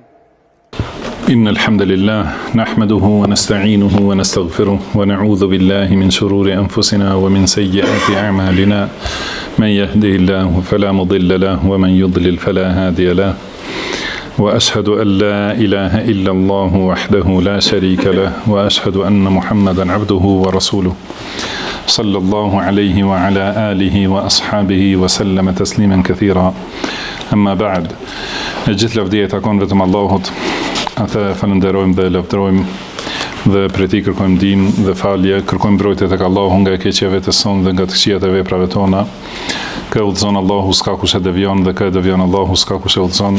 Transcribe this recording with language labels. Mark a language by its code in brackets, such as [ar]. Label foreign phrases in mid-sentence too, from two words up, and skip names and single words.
[ar] إن الحمد لله نحمده ونستعينه ونستغفره ونعوذ بالله من شرور أنفسنا ومن سيئات أعمالنا من يهده الله فلا مضل له ومن يضلل فلا هادي له وأشهد أن لا إله إلا الله وحده لا شريك له وأشهد أن محمدا عبده ورسوله صلى الله عليه وعلى آله وأصحابه وسلم تسليما كثيرا. أما بعد [sq] gjithë lavdia takon vetëm Allahut, atë falenderojmë dhe lavdërojmë dhe prej tij kërkojmë ndihmë dhe falje, kërkojmë mbrojtje tek Allahu nga keqjeve të son dhe nga të këqijat e veprave tona. Kë udhëzon Allahu s'ka kush e devion dhe kë devion Allahu s'ka kush e udhëzon.